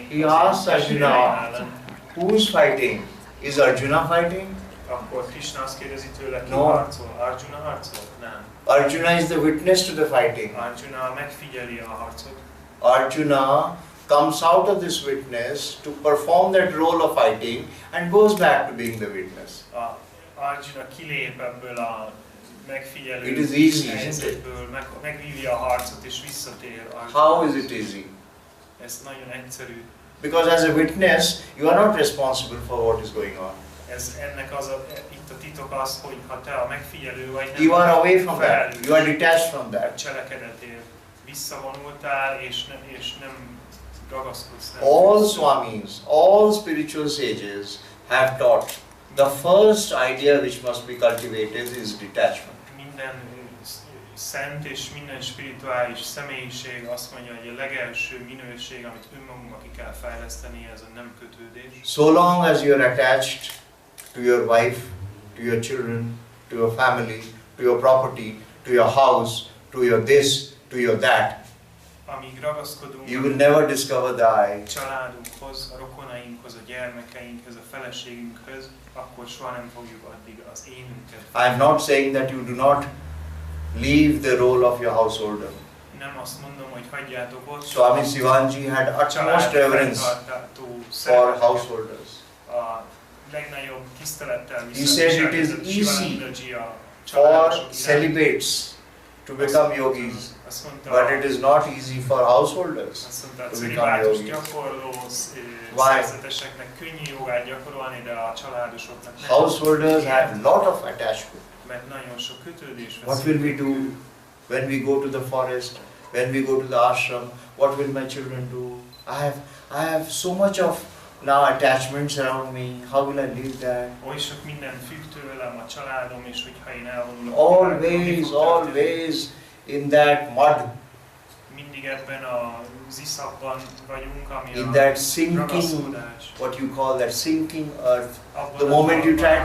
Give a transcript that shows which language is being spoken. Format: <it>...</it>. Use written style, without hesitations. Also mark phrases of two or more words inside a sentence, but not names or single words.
<en>He asks Arjuna, who is fighting? Is Arjuna fighting?</en> <hu>Akkor Krishna azt kérdezi tőle, ki</hu> <en>No.</en> <hu>harcol? Arjuna harcol? Nem.</hu> <en>Arjuna is the witness to the fighting.</en> <hu>Arjuna megfigyeli a harcot.</hu> <en>Arjuna comes out of this witness to perform that role of fighting and goes back to being the witness.</en> <hu>Arjuna kilép ebből a megfigyelő</hu> <en>It is easy,</en> <hu>helyzetből, megvívja a harcot és visszatér Arjuna.</hu> <en>How is it easy?</en> <hu>Ez nagyon egyszerű.</hu> <en>Because as a witness, you are not responsible for what is going on.</en> <hu>Ennek itt a titok az, hogy ha te a megfigyelő vagy, nem</hu> <en>You are away from that.</en> <hu>felelős</hu> <en>You are detached from</en> <hu>a</hu> <en>that.</en> <hu>cselekedetért. Visszavonultál és nem ragaszkodsz.</hu> <en>All Swamis, all spiritual sages have taught the first idea which must be cultivated is detachment.</en> <hu>Minden szent és minden spirituális személyiség azt mondja, hogy a legelső minőség, amit önmagunknak ki kell fejleszteni, ez a nem kötődés.</hu> <en>So long as you are attached to your wife, to your children, to your family, to your property, to your house, to your this, to your that,</en> <hu>Amíg ragaszkodunk</hu> <en>you will never discover the I.</en> <hu>a családunkhoz, a rokonainkhoz, a gyermekeinkhez, a feleségünkhöz, akkor soha nem fogjuk addig az énünket.</hu> <en>I am not saying that you do not leave the role of your householder.</en> <hu>Nem azt mondom, hogy hagyjátok ott.</hu> <en>Swami Sivanji had utmost reverence for householders.</en> <hu>A legnagyobb tisztelettel</hu> <en>He said it is easy for celibates to become yogis, but it is not easy for householders to become yogis.</en> <hu>gyakorló</hu> <en>Why?</en> <hu>szerzeteseknek könnyű jogát gyakorolni, de a családosoknak nem.</hu> <en>Householders have lot of attachment.</en> <hu>Mert nagyon sok kötődés</hu> <en>What will we do when we go to the forest, when we go to the ashram? What will my children do? I have so much of now attachments around me. How will I leave that?</en> <hu>Oly sok minden függ tőlem, a családom, és hogyha én elvonulok.</hu> <en>Always in that mud,</en> <hu>Mindig ebben az iszapban vagyunk, ami</hu> <en>in</en> <hu>a</hu> <en>that sinking,</en> <hu>ragaszkodás.</hu> <en>what you call that sinking earth.</en> <hu>Abban</hu> <en>The</en> <hu>a</hu> <en>moment you try to</en>